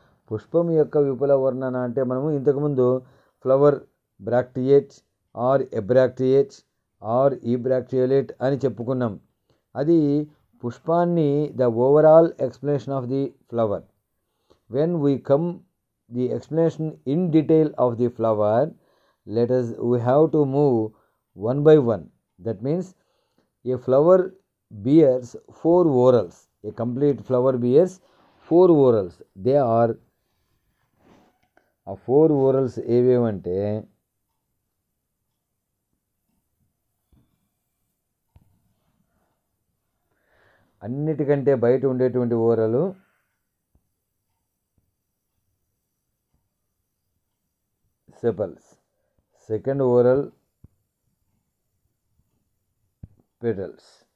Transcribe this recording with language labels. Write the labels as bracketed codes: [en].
[te] పుష్పం యొక్క విపుల వర్ణన అంటే మనము ఇంతకుముందు ఫ్లవర్ బ్రాక్టియేట్ ఆర్ ఎబ్రాక్టియేట్ ఆర్ ఈబ్రాక్టియోలేట్ అని చెప్పుకున్నాం. అది పుష్పాన్ని, [en] The overall explanation of the flower. When we come the explanation in detail of the flower, we have to move one by one. That means a flower bears 4 whorls. A complete flower bears 4 whorls. They are [te] ఆ 4 whorls ఏవేవంటే అన్నిటికంటే బయట ఉండేటువంటి ఓరలు sepals, [en] Second whorl petals.